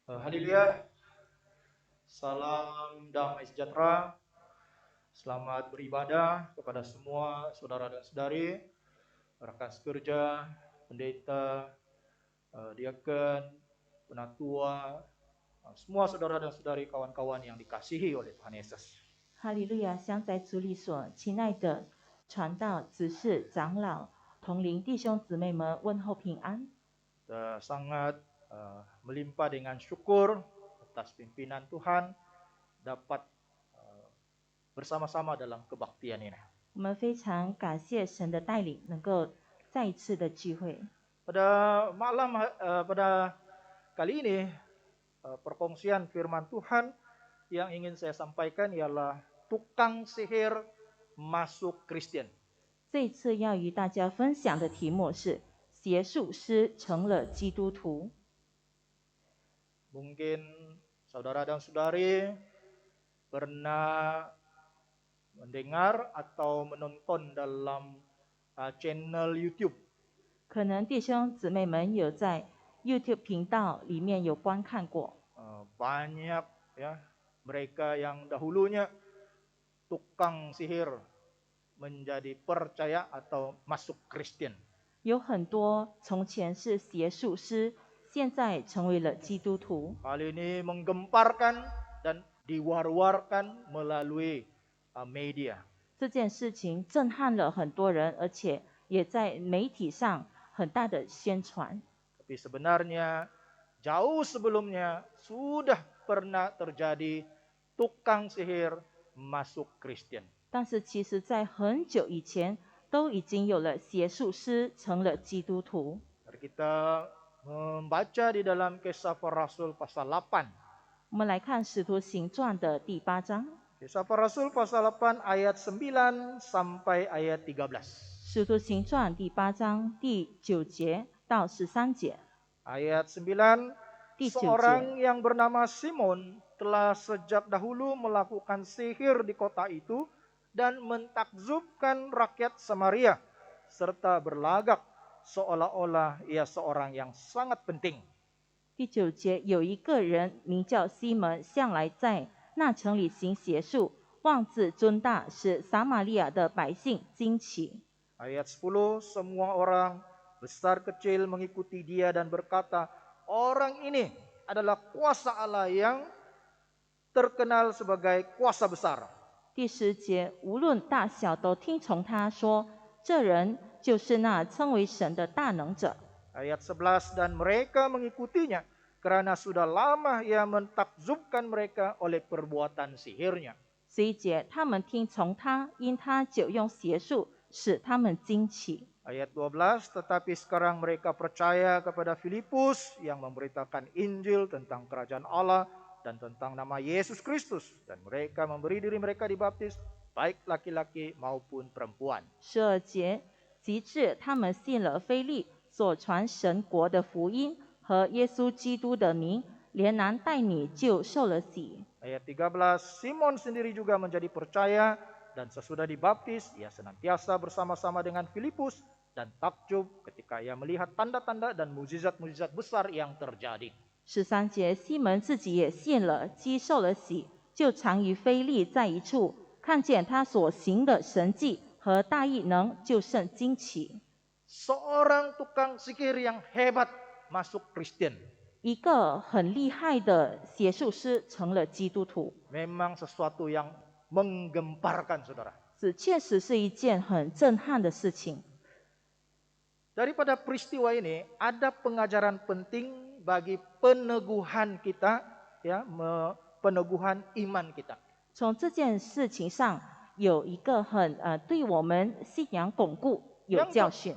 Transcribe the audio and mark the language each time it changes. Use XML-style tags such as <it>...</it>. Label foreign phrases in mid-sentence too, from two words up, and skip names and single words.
<ms>Haleluya. Salam damai sejahtera. Selamat beribadah kepada semua saudara dan saudari, rekan sekerja, pendeta, diaken, penatua, semua saudara dan saudari, kawan-kawan yang dikasihi oleh Tuhan Yesus.</ms> <zh>哈利路亚！相在主里所亲爱的传道、执事、长老、同龄弟兄姊妹们，问候平安。</zh> <ms>Kita sangat melimpah dengan syukur atas pimpinan Tuhan dapat bersama-sama dalam kebaktian ini.</ms> <zh>我们非常感谢神的带领，能够再一次的聚会。</zh> <ms>Pada kali ini perkongsian firman Tuhan yang ingin saya sampaikan ialah tukang sihir masuk Kristen.</ms> <zh>这一次要与大家分享的题目是邪术师成了基督徒。</zh> <ms>Mungkin saudara dan saudari pernah mendengar atau menonton dalam channel YouTube.</ms> <zh>可能弟兄姊妹们有在 YouTube 频道里面有观看过，</zh> <ms>Banyak ya mereka yang dahulunya tukang sihir menjadi percaya atau masuk Kristen.</ms> <zh>有很多从前是邪术师，现在成为了基督徒。</zh> <ms>Hal ini menggemparkan dan diwar-warkan melalui media.</ms> <zh>这件事情震撼了很多人，而且也在媒体上很大的宣传。</zh> <ms>Tapi sebenarnya jauh sebelumnya sudah pernah terjadi tukang sihir masuk Kristen.</ms> <zh>但是其实在很久以前都已经有了邪术师成了基督徒。</zh> <ms>Mari kita membaca di dalam Kisah Para Rasul pasal 8.</ms> <zh>我们来看《使徒行传》的第8章，《</zh> <ms>Kisah Para Rasul pasal 8 ayat 9 sampai ayat 13.</ms> <zh>使徒行传》第8章第9节到13节。</zh> <ms>Ayat 9,</ms> <zh>第9</zh> <ms>seorang</ms> <zh>节，</zh> <ms>yang bernama Simon telah sejak dahulu melakukan sihir di kota itu dan mentakjubkan rakyat Samaria serta berlagak seolah-olah ia seorang yang sangat penting.</ms> <zh>第9节，有一个人名叫西门，向来在那城里行邪术，妄自尊大，使撒玛利亚的百姓惊奇。</zh> <ms>Ayat 10, semua orang besar kecil mengikuti dia dan berkata, orang ini adalah kuasa Allah yang terkenal sebagai kuasa besar.</ms> <zh>第10节，无论大小都听从他说，这人就是那称为神的大能者。</zh> <ms>Ayat 11, dan mereka mengikutinya karena sudah lama ia mentakjubkan mereka oleh perbuatan sihirnya.</ms> <zh>11 节，他们听从他，因他久用邪术使他们惊奇。</zh> <ms>Ayat 12, tetapi sekarang mereka percaya kepada Filipus yang memberitakan Injil tentang kerajaan Allah dan tentang nama Yesus Kristus. Dan mereka memberi diri mereka dibaptis, baik laki-laki maupun perempuan.</ms> <zh>12 节，及至他们信了腓利所传神国的福音和耶稣基督的名，连男带女就受了洗。</zh> <ms>Ayat 13, Simon sendiri juga menjadi percaya dan sesudah dibaptis ia senantiasa bersama-sama dengan Filipus dan takjub ketika ia melihat tanda-tanda dan mujizat-mujizat besar yang terjadi.</ms> <zh>13 节，西门自己也信了，既受了洗，就常与腓利在一处，看见他所行的神迹和大异能，就甚惊奇。</zh> <ms>Seorang tukang sihir yang hebat masuk Kristen.</ms> <zh>一个很厉害的邪术师成了基督徒，</zh> <ms>Memang sesuatu yang menggemparkan, saudara.</ms> <zh>这确实是一件很震撼的事情。</zh> <ms>Daripada peristiwa ini ada pengajaran penting bagi peneguhan kita, ya, peneguhan iman kita.</ms> <zh>从这件事情上有一个对我们信仰巩固有教训。</zh>